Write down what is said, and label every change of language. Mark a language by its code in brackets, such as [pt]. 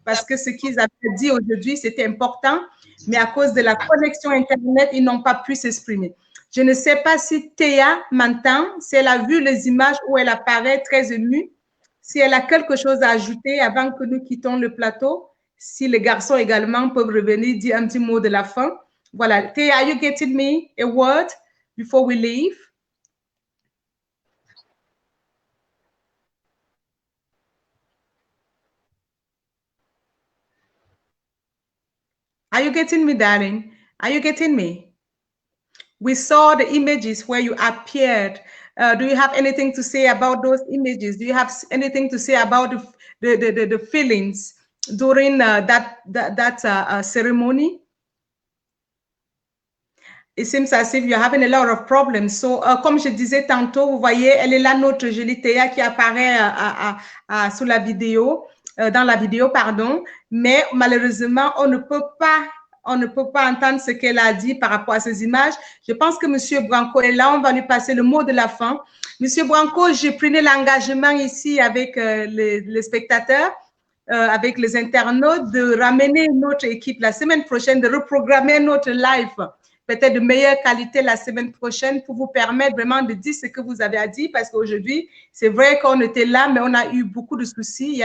[fr] Parce que ce qu'ils avaient dit aujourd'hui, c'était important, mais à cause de la connexion Internet, ils n'ont pas pu s'exprimer. Je ne sais pas si Théa m'entend, si elle a vu les images où elle apparaît très émue, si elle a quelque chose à ajouter avant que nous quittons le plateau, si les garçons également peuvent revenir dire un petit mot de la fin. Voilà. [en] Théa, are you getting me a word before we leave? Are you getting me, darling? Are you getting me? We saw the images where you appeared. Do you have anything to say about those images? Do you have anything to say about the feelings during that ceremony? It seems as if you're having a lot of problems. [fr] So, comme je disais tantôt, vous voyez, elle est là, notre jolie Théa qui apparaît sous la vidéo, dans la vidéo, pardon. Mais malheureusement, on ne peut pas entendre ce qu'elle a dit par rapport à ces images. Je pense que M. Branco est là. On va lui passer le mot de la fin. M. Branco, j'ai pris l'engagement ici avec les spectateurs, avec les internautes, de ramener notre équipe la semaine prochaine, de reprogrammer notre live peut-être de meilleure qualité la semaine prochaine pour vous permettre vraiment de dire ce que vous avez à dire, parce qu'aujourd'hui, c'est vrai qu'on était là, mais on a eu beaucoup de soucis.